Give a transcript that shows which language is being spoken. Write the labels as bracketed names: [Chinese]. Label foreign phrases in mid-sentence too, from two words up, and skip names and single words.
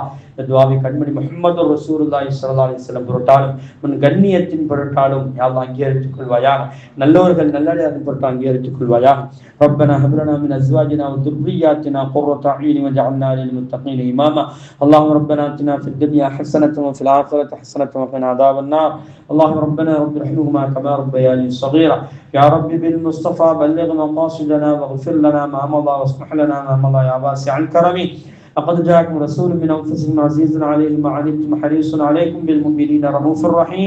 [Tamil] துஆவை கண்மணி முஹம்மது [Arabic] رسول الله صلى الله عليه وسلم [Tamil] பொருட்டாலும் உன் கண்ணியத்தின் பொருட்டாலும் [Arabic] يا الله [Tamil] அங்கீகரித்துக் கொள்வாயாக. நல்லவர்கள் நல்லடியாரின் பொருட்டால் அங்கீகரித்துக் கொள்வாயாக. [Arabic] ربنا هب لنا من أزواجنا وذرياتنا قرة أعين واجعلنا للمتقين إماما. اللهم ربنا آتنا في الدنيا حسنة وفي الآخرة حسنة وقنا عذاب النار. اللهم ربنا رب ارحمهما كما ربياني صغيرا. يا رب بالمصطفى بلغ مقاصدنا واغفر لنا ما مضى واصلح لنا ما مضى يا واسع الكرم. لقد جاءكم رسول من انفسكم عزيز عليه ما عنتم حريص عليكم بالمؤمنين رؤوف رحيم.